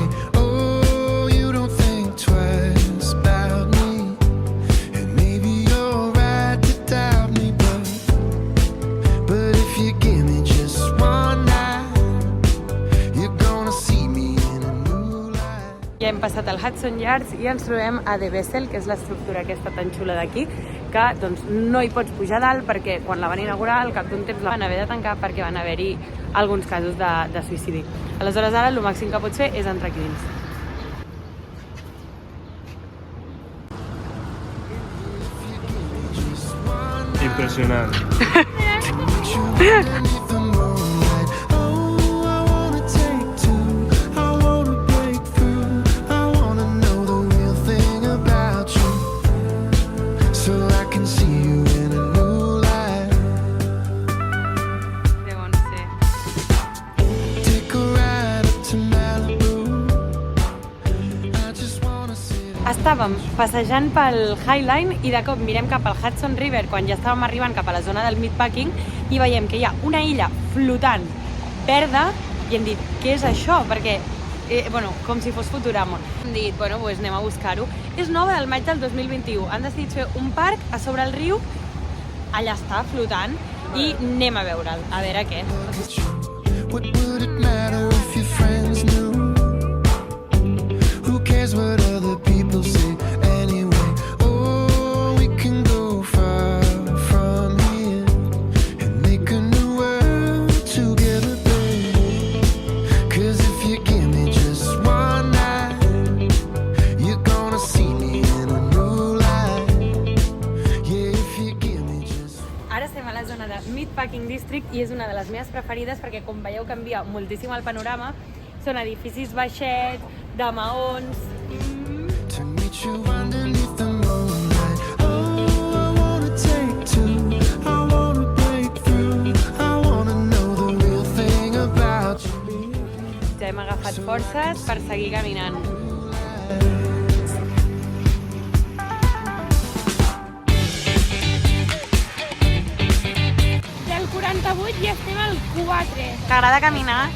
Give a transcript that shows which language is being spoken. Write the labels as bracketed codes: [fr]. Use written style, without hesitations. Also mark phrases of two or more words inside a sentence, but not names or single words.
[en] Oh, you don't think twice about me, and maybe you're right to doubt me, but if you give me just one night, you're gonna see me in a new light. [ca] Ja hem passat al Hudson Yards i ens trobem a The Vessel, que és l'estructura aquesta tan xula d'aquí, que doncs, no hi pots pujar dalt perquè quan la van inaugurar al cap d'un temps la van haver de tancar perquè van haver-hi alguns casos de suïcidi. Aleshores ara el màxim que pots fer és entrar aquí dins. Impressionant. [en] Beneath the moonlight, oh, I wanna take two, I wanna break through, I wanna know the real thing about you, so I can see you in a new light. [ca] Deuen ser. [en] Take a ride up to Malibu, I just wanna sit. [ca] Està estàvem passejant pel Highline i de cop mirem cap al Hudson River quan ja estàvem arribant cap a la zona del Meatpacking i veiem que hi ha una illa flotant verda i hem dit, què és això? Perquè, com si fos Futurama. Hem dit, doncs anem a buscar-ho. És nova del maig del 2021. Han decidit fer un parc a sobre el riu, allà està, flotant, i anem a veure'l, a veure què. [en] What would it matter if your friends knew? Who cares what other people say anyway? Oh, we can go far from here and make a new world together, babe. 'Cause if you give me just one night, you're gonna see me in a new light. Yeah, if you give me just... [ca] Ara estem a la zona de Meatpacking District i és una de les meves preferides perquè, com veieu, canvia moltíssim el panorama. Són edificis baixets, de maons... [en] To meet you underneath the moonlight. Oh, I wanna take two, I wanna break through, I wanna know the real thing about you. [ca] Ja hem agafat forces per seguir caminant. Del 48 i estem al 4. T'agrada caminar?